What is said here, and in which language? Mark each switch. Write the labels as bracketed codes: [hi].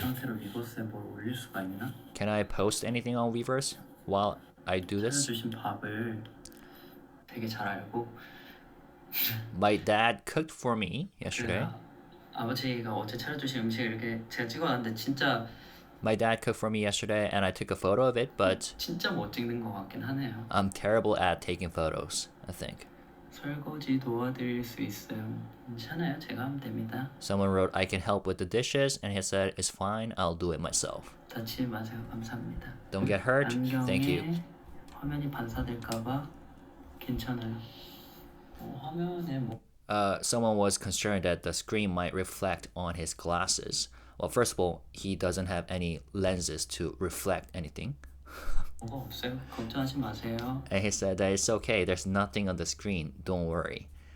[ko] 상태로 위버스에 뭘 올릴 수가 있나? [en] Can I post anything on Weverse while I do this? [ko] 차려주신 밥을 되게 잘 알고 [en] My dad cooked for me yesterday. [ko] 제가 아버지가 어제 차려주신 음식을 이렇게 제가 찍어놨는데 진짜 [en] My dad cooked for me yesterday and I took a photo of it, but [ko] 진짜 못 찍는 것 같긴 하네요. [en] I'm terrible at taking photos, I think. [ko] 설거지 도와드릴 수 있어요. 괜찮아요. 제가 하면 됩니다. [en] Someone wrote, I can help with the dishes, and he said, it's fine, I'll do it myself. [ko] 다치지 마세요. 감사합니다. [en] Don't get hurt. Thank you. [ko] 안경에 화면이 반사될까봐 괜찮아요. 화면에 뭐 [en] Someone was concerned that the screen might reflect on his glasses. Well, first of all, he doesn't have any lenses to reflect anything. [ko] 뭐가 없어요. 걱정하지 마세요. [en] And he said that it's okay, there's nothing on the screen, don't worry.